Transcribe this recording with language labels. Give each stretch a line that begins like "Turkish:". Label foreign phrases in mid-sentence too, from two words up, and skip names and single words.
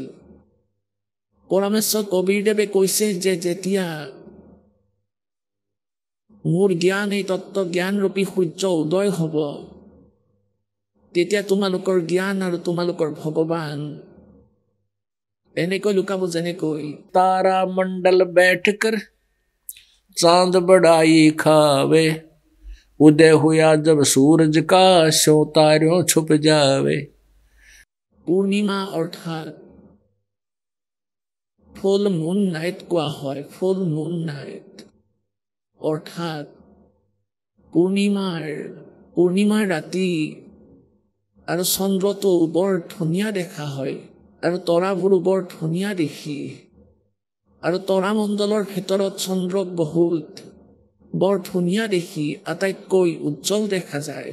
Assamese: পৰমেশ্বৰ কবীৰদেৱে কৈছে যে যেতিয়া মোৰ জ্ঞান এই তত্ত্ব জ্ঞানৰূপী সূৰ্য উদয় হ'ব তেতিয়া তোমালোকৰ জ্ঞান আৰু তোমালোকৰ ভগৱান এনেকৈ লুকাব যেনেকৈ
Hindi: तारा मंडल बैठकर चांद बड़ाई खावे, उदय हुआ जब सूरज का स्यों तारों छुप जावे।
Assamese: পূৰ্ণিমা অৰ্থাৎ
English: full moon night
Assamese: কোৱা হয়।
English: full moon night
Assamese: অৰ্থাৎ পূৰ্ণিমাৰ ৰাতি আৰু চন্দ্ৰটো বৰ ধুনীয়া দেখা হয় আৰু তৰাবোৰো বৰ ধুনীয়া দেখি, আৰু তৰামণ্ডলৰ ভিতৰত চন্দ্ৰক বহুত বৰ ধুনীয়া দেখি আটাইতকৈ উজ্জ্বল দেখা যায়।